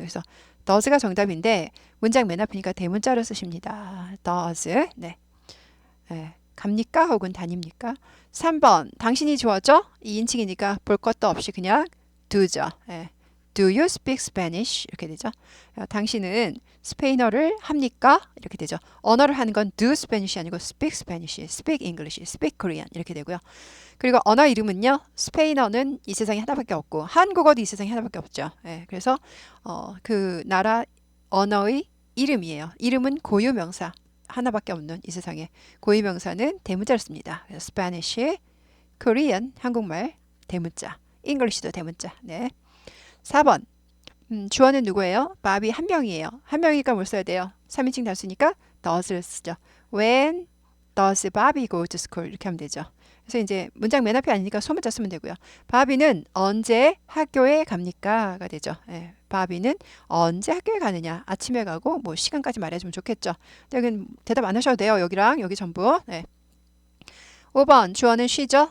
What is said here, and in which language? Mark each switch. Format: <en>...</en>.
<ko>그래서 does가 정답인데 문장 맨 앞이니까 대문자로 쓰십니다. does. 네. 예. 갑니까? 혹은 다닙니까? 3번. 당신이 주어죠? 2인칭이니까 볼 것도 없이 그냥 do죠. 예.</ko> <en>Do you speak Spanish?</en> <ko>이렇게 되죠. 당신은 스페인어를 합니까? 이렇게 되죠. 언어를 하는 건 do Spanish 아니고</ko> <en>speak Spanish, speak English, speak Korean</en> <ko>이렇게 되고요. 그리고 언어 이름은요. 스페인어는 이 세상에 하나밖에 없고 한국어도 이 세상에 하나밖에 없죠. 예. 그래서 그 나라 언어의 이름이에요. 이름은 고유명사. 하나밖에 없는 이 세상에 고유명사는 대문자를 씁니다. 그래서 Spanish, Korean 한국말 대문자, English도 대문자. 네. 4번. 주어는 누구예요? 바비 한 명이에요. 한 명이니까 뭘 써야 돼요? 3인칭 단수니까 does를 쓰죠.</ko> <en>When does Bobby go to school?</en> <ko>이렇게 하면 되죠. 그래서 이제 문장 맨 앞에 아니니까 소문자 쓰면 되고요. 바비는 언제 학교에 갑니까? 가 되죠. 예, 바비는 언제 학교에 가느냐? 아침에 가고 뭐 시간까지 말해주면 좋겠죠. 근데 여기는 대답 안 하셔도 돼요. 여기랑 여기 전부. 네. 5번 주어는 she죠.</ko>